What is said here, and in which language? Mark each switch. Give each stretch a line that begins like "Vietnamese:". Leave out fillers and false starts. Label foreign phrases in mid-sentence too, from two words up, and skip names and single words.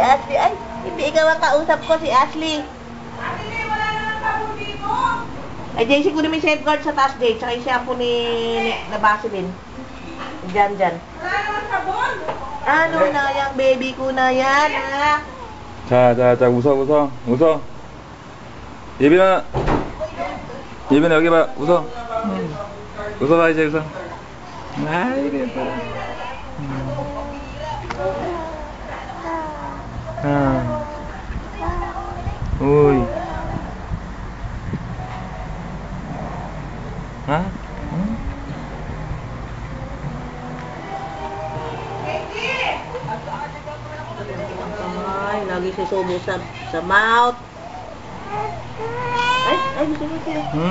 Filipino: Ay, hindi ikaw ang kausap ko, si Ashley. Ashley, wala naman sabon dito. Ay, JC, kunin mo yung safeguard sa taas, Jay. Tsaka yung shampoo ni Vaseline. Diyan. Wala naman sabon. Ano na yan, baby ko na yan, ha?
Korean: 자, 웃어. 예빈아. 예빈아, 여기 봐. 웃어. 웃어봐, 이제 웃어. 아이고, 예뻐라. 우이.
Filipino: Ay, lagi susubo sa mouth. Ay, gusto mo siya.